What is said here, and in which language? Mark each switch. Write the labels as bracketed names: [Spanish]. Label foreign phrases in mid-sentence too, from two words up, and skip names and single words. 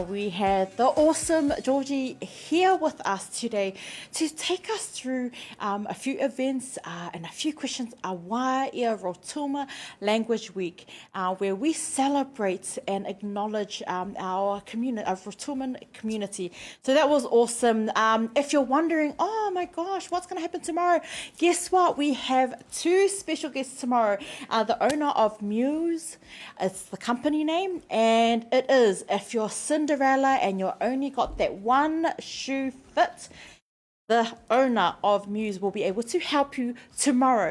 [English] We had the awesome Georgie here with us today to take us through a few events and a few questions. [Rotuman] Wā ia [English] Rotuma Language Week, where we celebrate and acknowledge our community, our Rotuman community. So that was awesome. If you're wondering, oh my gosh, what's going to happen tomorrow? Guess what? We have two special guests tomorrow. The owner of Muse, it's the company name, and it is, if you're Cinderella and you only got that one shoe fit, the owner of Muse will be able to help you tomorrow.